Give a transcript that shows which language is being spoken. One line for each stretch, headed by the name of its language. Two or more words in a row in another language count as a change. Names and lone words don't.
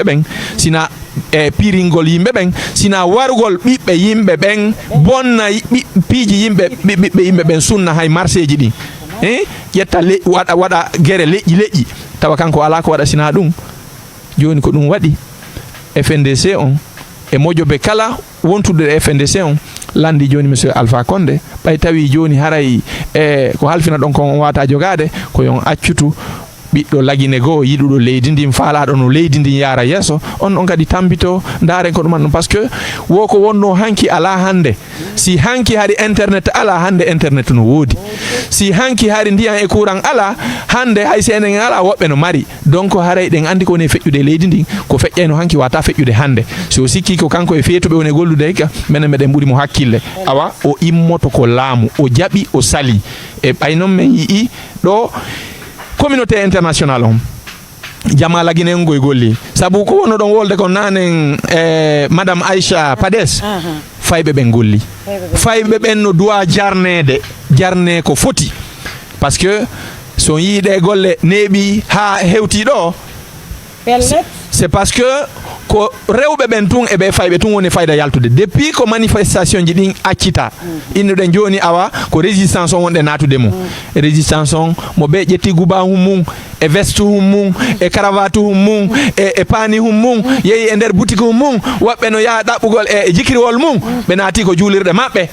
Fula: ɓen sina piringol yimɓe ɓen sina warugol ɓiɓɓe yimɓe ɓen bonna piiji ɓiɓɓe yimɓe ɓen sunna hay marché ji ɗin ƴetta waɗa gere leƴƴi tawa kanko ala ko waɗa sina ɗum joni ko ɗum waɗi FNDC on e moƴoɓe kala wontude e FNDC on landi joni monsieur Alpha Condé ɓay tawi joni haray ko halfina ɗon kon on wata jogade ko yon accutu ɓiɗɗo lagine goo yiɗuɗo leydi ndin faalaɗo no leydi ndin yaara yeeso on kadi tambito ndaaren ko ɗuman ɗum
French: par ce que
Fula: wo ko wonno hanki ala hande si hanki haɗi internet ala hande internet no woodi si hanki haɗi ndiyan e courant ala hande hay si enen ala woɓɓe no mari donc haray ɗen andi ko woni feƴƴude leydi ndin ko feƴƴayno hanki wata feƴƴude hande so sikki ko kanko e feetuɓe woni gollude hikka minen meɗen ɓuuri mo hakkille awa o immoto ko laamu o jaɓi o sali e ɓay noon min yii ɗo
French: communauté internationale
Fula: on jama laginen goye golli sabu ko wonno ɗon wolde ko nanen madame Aisha Pades fayɓe ɓen golli fayɓe ɓen no duwa jarne ko foti
French: par ce que
Fula: so yiiɗe golle neeɓi ha hewti ɗo
French: c'est parce que
Fula: ko rewɓe ɓen tun e ɓe fayɓe tun woni fayda yaltude depuis ko manifestation ji ɗin accita innuɗen joni awa ko résistance on wonɗe natude mum résistance on mo ɓe ƴetti guba hum mum e veste hum mum e cravate hum mum e pani hum mum yeehi e nder boutique hum mum woɓɓe no yaha ɗaɓɓugol e jikiriwol mum ɓe naati ko juulirɗe maɓɓe